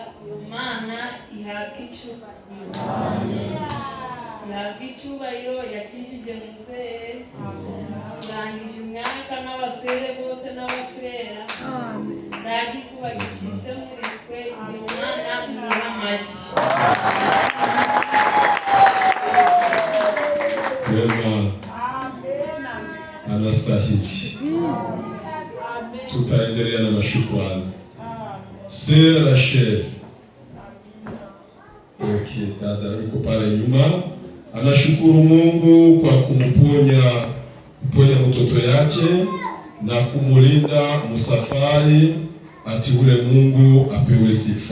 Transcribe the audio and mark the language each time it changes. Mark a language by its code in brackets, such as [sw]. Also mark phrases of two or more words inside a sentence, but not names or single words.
[rw] Iyo Mana ihabwa icyubahiro. Ihabwa icyubahiro, yakijije muzehe, turangije umwaka n'abasere bose n'abafurera, ndagikuba gicitse muri twe. Iyo Mana mwiha amashyi. [sw] Wema anastahili. Tutaendelea na mashukrani. Sera Rachel, dada yuko pale nyuma, anashukuru Mungu kwa kuponya mtoto yake na kumulinda msafari, ati ule Mungu apewe sifa.